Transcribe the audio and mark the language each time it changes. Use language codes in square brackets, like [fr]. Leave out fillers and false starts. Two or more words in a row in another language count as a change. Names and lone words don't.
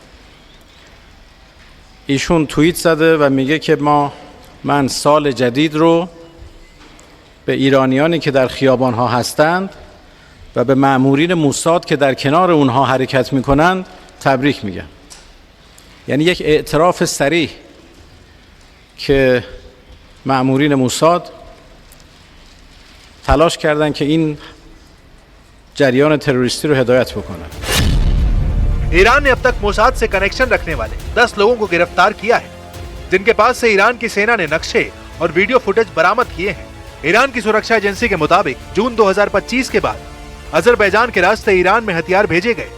[fa] ایشون توییت زده و میگه که من سال جدید رو به ایرانیانی که در خیابان‌ها هستند و به مأمورین موساد که در کنار اونها حرکت میکنند تبریک میگم. یعنی یک اعتراف صریح که مأمورین موساد تلاش کردند که این جریان تروریستی رو هدایت بکنن. [hi] ईरान ने अब तक मोसाद से कनेक्शन रखने वाले 10 लोगों को गिरफ्तार किया है, जिनके पास से ईरान की सेना ने नक्शे और वीडियो फुटेज बरामद किए हैं। ईरान की सुरक्षा एजेंसी के मुताबिक जून 2025 के बाद अजरबैजान के रास्ते ईरान में हथियार भेजे गए।